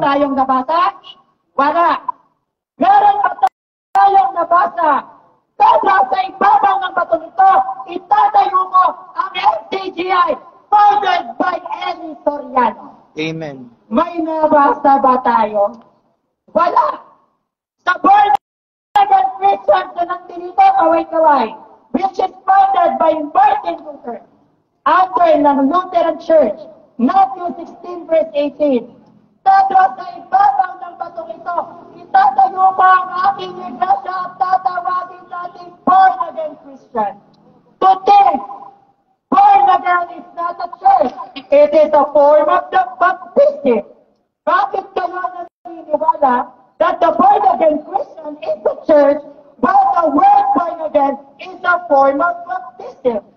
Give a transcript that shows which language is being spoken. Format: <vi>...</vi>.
<tl>tayong nabasa? Wala. Meron ba tayong nabasa? Pero sa ibabaw ng bato nito, itatayo ko ang FCGI</tl> <en>founded by Eli Soriano.</en> <tl>Amen. May nabasa ba tayo? Wala. Sa Born-Again Christian na nandito, kaway-kaway,</tl> <en>which is founded by Martin Luther,</en> <tl>under ng Lutheran Church, Matthew 16, verse 18. Pero sa ibabaw ng batong ito, itatayo ko ang aking iglesia at tatawagin natin Born-Again Christian.</tl> <en>Today, Born-Again is not a church. It is a form of the baptism.</en> <tl>Bakit kayo naniniwala</tl> <en>that the born-again Christian is a church, while the word born-again is a form of baptism?</en>